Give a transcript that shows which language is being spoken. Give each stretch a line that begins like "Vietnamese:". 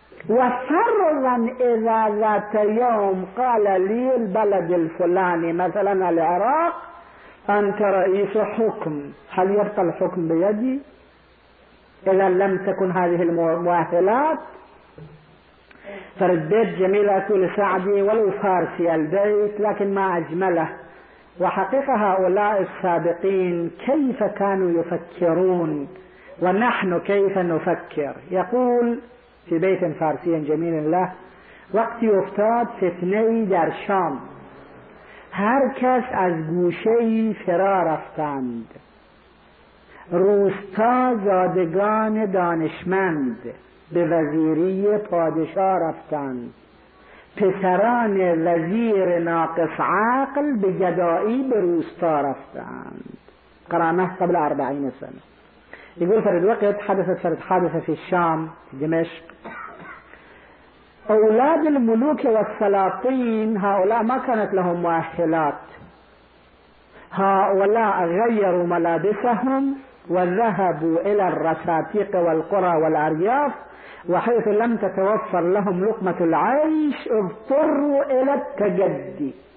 Arabic: وفرضا إذا ذات يوم قال لي البلد الفلاني مثلا العراق أنت رئيس حكم، هل يبقى الحكم بيدي إذا لم تكن هذه المؤهلات؟ فرديت جميلة أقول سعدي ولو فارسي البيت لكن ما أجمله. وحقيقة هؤلاء السابقين كيف كانوا يفكرون ونحن كيف نفكر. يقول في بيت فارسي جميل له:
Persian: وقت يفتاد فتنهی در شام، هر کس از گوشهی فرار افتند، روستا زادگان دانشمند به وزیری پادشاه رفتند، پسران وزیر ناقص عقل به گدائی به روستا رفتند.
Arabic: قرانه قبل 40 سنة. يقول فرد وقت حدثت فرد حادثة في الشام في دمشق، أولاد الملوك والسلاطين هؤلاء ما كانت لهم مؤهلات، هؤلاء غيروا ملابسهم وذهبوا إلى الرساتيق والقرى والأرياف، وحيث لم تتوفر لهم لقمة العيش اضطروا إلى التجدي.